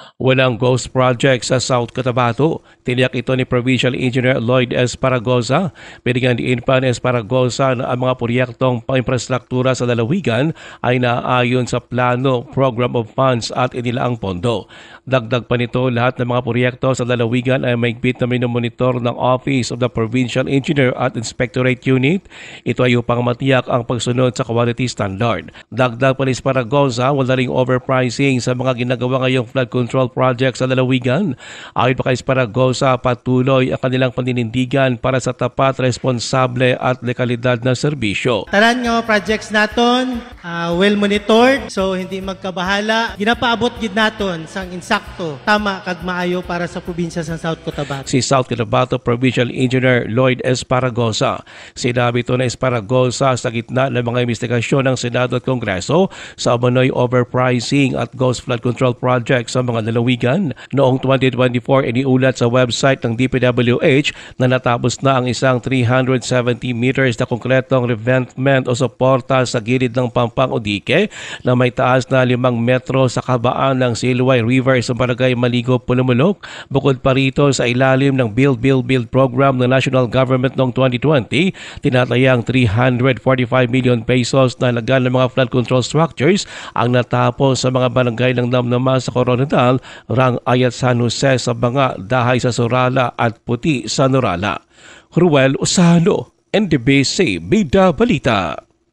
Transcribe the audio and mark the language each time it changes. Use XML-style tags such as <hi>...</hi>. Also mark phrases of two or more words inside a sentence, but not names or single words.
<tl>Walang</tl> <en>ghost project</en> <tl>sa South Cotabato. Tiniyak ito ni Provincial Engineer Lloyd Esparagoza. Binigyan din pa ni Esparagoza na ang mga proyektong pang-infrastruktura sa lalawigan ay naaayon sa plano,</tl> <en>program of funds</en> <tl>at inilaang pondo. Dagdag pa nito, lahat ng mga proyekto sa lalawigan ay maigpit na minomonitor ng Office of the Provincial Engineer at Inspectorate Unit. Ito ay upang matiyak ang pagsunod sa</tl> <en>quality standard.</en> <tl>Dagdag pa ni Esparagoza, wala ring overpricing sa mga ginagawa ngayong</tl> <en>flood control project</en> <tl>sa lalawigan. Ayon pa kay Esparagoza, patuloy ang kanilang paninindigan para sa tapat, responsable at legalidad na serbisyo.</tl> <hil>Tanan nga mga projects naton</hil> <en>well monitored,</en> <hil>so hindi magkabahala. Ginapaabot gid naton sang insakto, tama kag maayo para sa probinsya sa South Cotabato.</hil> <tl>Si South Cotabato Provincial Engineer Lloyd Esparagoza. Sinabi ito na Esparagoza sa gitna ng mga investigasyon ng Senado at Kongreso sa umano'y overpricing at</tl> <en>ghost flood control project</en> <tl>sa mga lalawigan. Noong 2024, iniulat sa website ng DPWH na natapos na ang isang 370 meters na konkretong revetment o suporta sa gilid ng Pampang o dike na may taas na 5 metro sa kabaan ng Silway River sa barangay Maligo, Pulumulok. Bukod pa rito, sa ilalim ng Build program ng National Government noong 2020, tinatayang 345 million pesos na halaga ng mga</tl> <en>flood control structures</en> <tl>ang natapos sa mga barangay ng Namnama sa Coronadal, Rang Ayat San Jose sa Banga, Dahay sa Sorala at Puti sa Norala. Ruel Osano, NDBC Bida Balita.</tl>